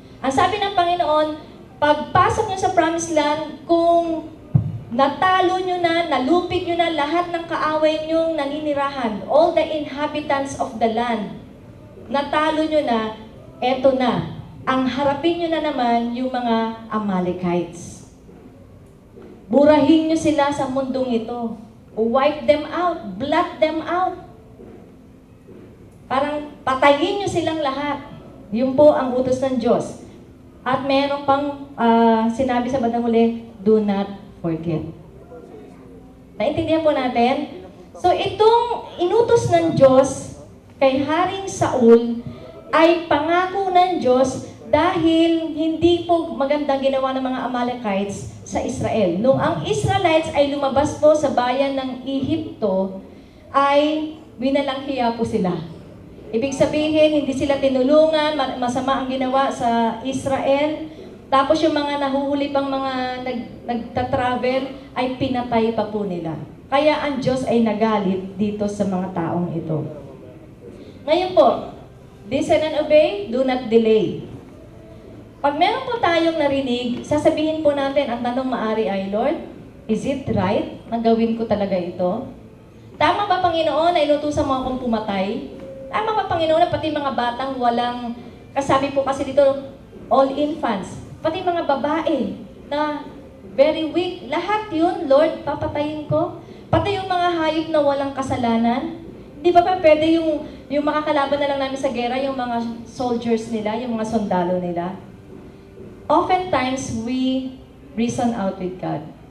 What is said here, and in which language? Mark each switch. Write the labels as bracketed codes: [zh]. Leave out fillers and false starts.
[tl] Ang sabi ng Panginoon, pagpasok nyo sa Promised Land, kung natalo nyo na, nalupig nyo na lahat ng kaaway nyong naninirahan, [en] all the inhabitants of the land, [tl] natalo nyo na, eto na, ang harapin nyo na naman yung mga Amalekites. Burahin nyo sila sa mundong ito. [en] Wipe them out, blot them out. [tl] Parang patayin nyo silang lahat. Yun po ang utos ng Diyos. At meron pang sinabi sa bandang huli, [en] do not forget. [tl] Naintindihan po natin? So itong inutos ng Diyos kay Haring Saul ay pangako ng Diyos dahil hindi po magandang ginawa ng mga Amalekites sa Israel. Nung ang Israelites ay lumabas po sa bayan ng Ehipto, ay winalanghiya po sila. Ibig sabihin, hindi sila tinulungan, masama ang ginawa sa Israel. Tapos yung mga nahuhuli pang mga nagtatravel ay pinatay pa po nila. Kaya ang Diyos ay nagalit dito sa mga taong ito. Ngayon po, [en] listen and obey, do not delay. [tl] Pag meron po tayong narinig, sasabihin po natin, ang tanong maari ay, [en] Lord, is it right [tl] na gawin ko talaga ito? Tama ba, Panginoon, na inutusan mo akong pumatay? Tama ba, Panginoon, na pati mga batang walang, kasabi po kasi dito, [en] all infants, [tl] pati mga babae na [en] very weak, [tl] lahat yun, Lord, papatayin ko? Pati yung mga hayop na walang kasalanan? Di ba pa pwede yung makakalaban na lang namin sa gera, yung mga soldiers nila, yung mga sundalo nila? [en] Oftentimes, we reason out with God.